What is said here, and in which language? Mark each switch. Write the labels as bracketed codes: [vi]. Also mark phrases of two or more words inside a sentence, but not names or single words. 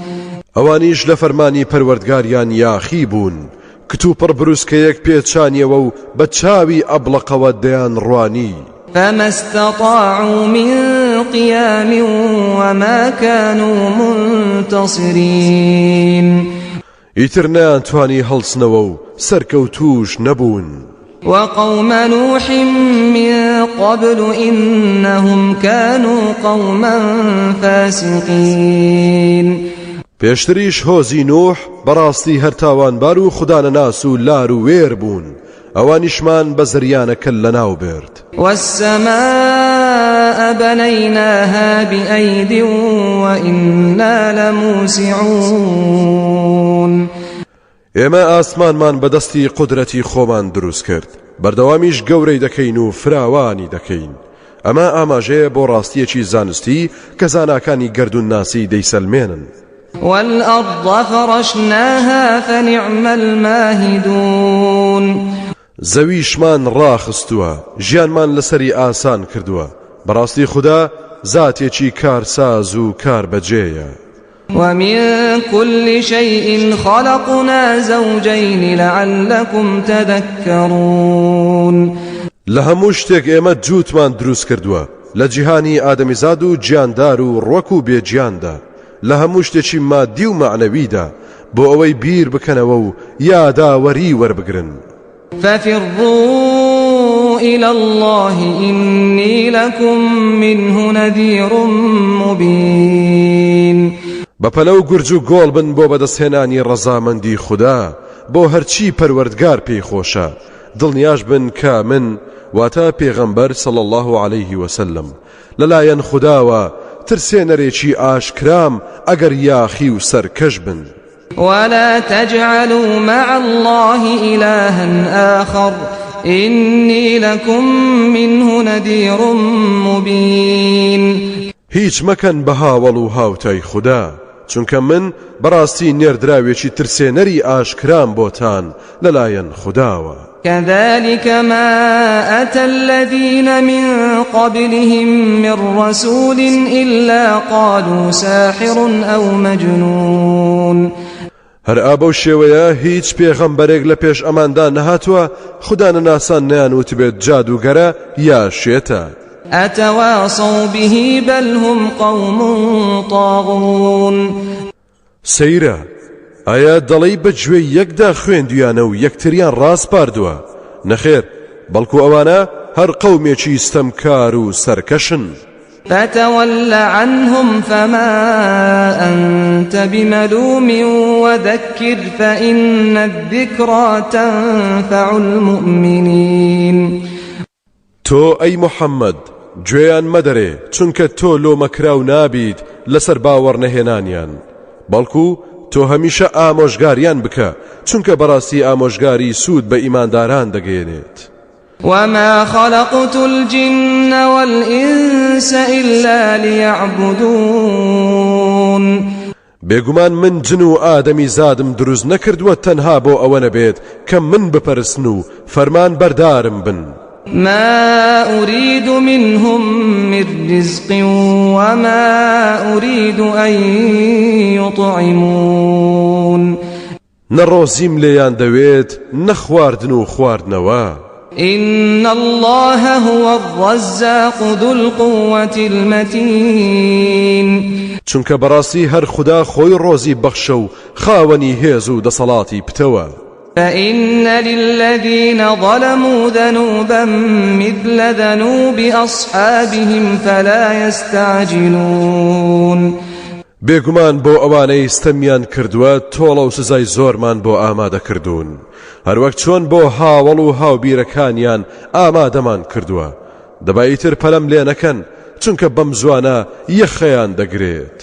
[ckb] ئەوانیش لە فەرمانی پەروەردگاریان یاخی بوون کتوپڕ بروسکەیەک پێچانیەوە و بە چاوی ئەبڵەقەوە دەیان ڕوانی. [ar] فما استطاعوا من قيام وما كانوا منتصرين. [ckb] ئیتر نەیانتوانی هەڵسنەوە و سەرکەوتوش نەبوون. [ar] وقوم نوح من قبل إنهم كانوا قوما فاسقين. [ckb] پێشتریش هۆزی نوح بەڕاستی هەر تاوانبار و خودانەناس و لار و وێر بوون ئەوانیشمان بە زریانەکە لەناو بێرد. [ar] والسماء بنيناها بأيد وإنا لموسعون. [ckb] ئێمە ئاسمانمان بەدەستی قودرەتی خۆمان دروست کرد بەردەوامیش گەورەی دەکەین و فراوانی دەکەین. ئەمە ئاماژەیە بۆ ڕاستیەکی زانستی کە زاناکانی گەردون ناسی دەیسەلمێنن. [ar] والأرض فرشناها فنعم الماهدون. [ckb] زەویشمان ڕاخستووە ژیانمان لەسەری ئاسان کردووە بەڕاستی خوددا زاتێکی کارساز و کاربەجێیە. [ar] ومن كل شيء خلقنا زوجين لعلكم تذكرون. [ckb] لە هەموو شتێک ئێمە جووتمان دروست کردووە لە جیهانی ئادەمیزاد و گیاندار و ڕوەک و بێجیاندا لە هەموو شتێکی مادی و معنەویدا بۆ ئەوەی بیر بکەنەوە و یاداوەری وەربگرن. [ar] ففروا إلى الله إني لكم منه نذير مبين. [ckb] بەپەلەو گورج و گۆڵ بن بۆ بەدەستهێنانی ڕەزامەندی خوددا بۆ هەرچی پەروەردگار پێی خۆشە دڵنیاش بن کە من واتە پێغەمبەر [ar] صلی الله عليه وسلم [ckb] لەلایەن خودداوە ترسێنەرێکی ئاشکرام ئەگەر یاخی و سەرکەش بن. [ar] ولا تجعلوا مع الله إلها آخر إني لكم منه نذير مبين. [ckb] هیچ مەکەن بە هاوڵ و هاوتای خوددا چونکە من بەڕاستی نێردراوێکی ترسێنەری ئاشکرام بۆتان لەلایەن خودداوە. [ar] كذلك ما أتى الذين من قبلهم من رسول إلا قالوا ساحر أو مجنون. [ckb] هەر ئابە شێوەیە هیچ پێغەمبەرێک لە پێش ئەماندا نەهاتووە خوددانەناسان نەیانوت بێت جادوگەرە یا شێتە. [ar] أتواصوا به بل هم قوم طاغون. [ckb] سەیرە ئایا دەڵێی بەگوێی یەکدا خوێندویانە و یەکتریان ڕاست پاردووە؟ نەخێر بەڵکو ئەوانە هەر قەومێکی ستەمکار و سەرکەشن. [ar] فتول عنهم فما أنت بملوم وذكر فإن الذكرى تنفع المؤمنين. [ckb] تۆ ئەی محەممەد گوێیان مەدەرێ چونکە تۆ لۆمەکراو نابیت لەسەر باوەڕ نەهێنانیان بەڵکو تۆ هەمیشە ئامۆژگاریان بکە چونکە بەڕاستی ئامۆژگاری سوود بە ئیمانداران دەگەێنێت. [ar] وما خلقت الجن والإنس إلا ليعبدون. [ckb] بێگومان من جن و ئادەمی زادم دروست نەکردووە تەنها بۆ ئەوە نەبێت کە من بپەرستن و فەرمان بەردارم بن. [ar] ما أريد منهم من رزق وما أريد أن يطعمون. [ckb] نەڕۆزیم لێیان دەوێت نەخواردن و خواردنەوە. [ar] إن الله هو الرزاق ذو القوة المتين. [ckb] چونکە بەڕاستی هەر خوددا خۆی ڕۆزی بەخشە و خاوەنی هێز و دەسەڵاتی پتەوە. [ar] فإن للذين ظلموا ذنوبا مثل ذنوب أصحابهم فلا يستعجلون. [ckb] بێگومان بۆ ئەوانەی ستەمیان کردووە تۆڵە و سزای زۆرمان بۆ ئامادە کردوون هەروەک چۆن بۆ هاوڵ و هاوبیرەکانیان ئامادەمان کردووە دەبایتر پەلەم لێ نەکەن چونکە بەم زوانە یەخەیان دەگرێت.